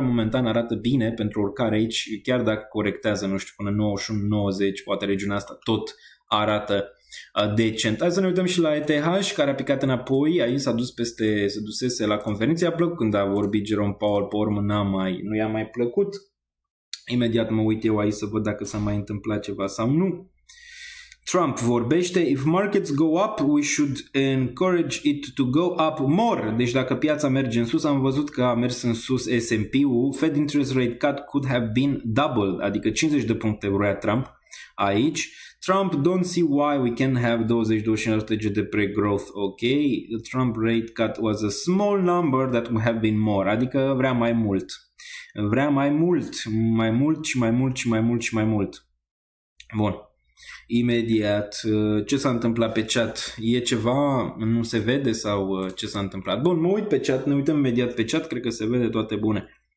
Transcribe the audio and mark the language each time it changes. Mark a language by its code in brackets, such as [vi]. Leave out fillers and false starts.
[ro] Momentan arată bine pentru urcare aici, chiar dacă corectează, nu știu, până 91-90, poate regiunea asta tot arată decent. Hai să ne uităm și la ETH, care a picat înapoi, aici se dusese la conferință, i-a plăcut când a vorbit Jerome Powell, pe urmă nu i-a mai plăcut. Imediat mă uit eu aici să văd dacă s-a mai întâmplat ceva sau nu. [en] Trump [ro] vorbește, [en] if markets go up, we should encourage it to go up more. [ro] Deci dacă piața merge în sus, am văzut că a mers în sus S&P-ul, [en] Fed interest rate cut could have been doubled, [ro] adică 50 de puncte vrea Trump aici. [en] Trump don't see why we can have 20-25% GDP growth, ok? The Trump rate cut was a small number that would have been more, [ro] adică vrea mai mult. Vrea mai mult și mai mult. Bun. Imediat, ce s-a întâmplat pe chat? E ceva? Nu se vede sau ce s-a întâmplat? Bun, mă uit pe chat, ne uităm imediat pe chat, cred că se vede toate bune.